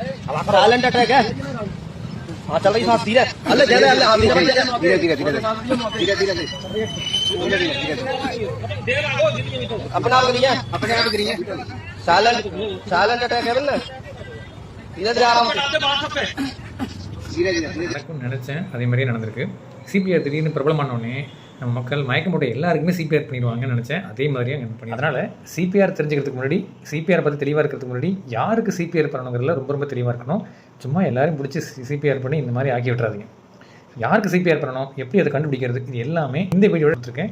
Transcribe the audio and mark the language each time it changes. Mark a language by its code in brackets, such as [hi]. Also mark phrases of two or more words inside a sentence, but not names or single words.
[en] silent attack है। [hi] हाँ चल रही सांस धीरे अल्ले धीरे अल्ले हाँ धीरे धीरे धीरे धीरे अपने आप गिरी है [en] silent silent attack [hi] है बल्ले धीरे धीरे आराम [ta] நடக்கும்னு நினச்சேன், அதே மாதிரியே நடந்திருக்கு. சிபிஆர் திடீர்னு பிரபலமானோடனே நம்ம மக்கள் மயக்கம் போட்டு எல்லாருக்குமே சிபிஆர் பண்ணிடுவாங்கன்னு நினச்சேன். அதே மாதிரியே அங்கே பண்ணி, அதனால் சிபிஆர் தெரிஞ்சுக்கிறதுக்கு முன்னாடி, சிபிஆர் பற்றி தெளிவாக இருக்கிறதுக்கு முன்னாடி யாருக்கு சிபிஆர் பண்ணணுங்கிறதுல ரொம்ப ரொம்ப தெளிவாக இருக்கணும். சும்மா எல்லாரும் பிடிச்சி சிபிஆர் பண்ணி இந்த மாதிரி ஆக்கி விட்டுறாதீங்க. யாருக்கு சிபிஆர் பண்ணணும், எப்படி அதை கண்டுபிடிக்கிறது, இது எல்லாமே இந்த வீடியோவில் எடுத்துருக்கேன்.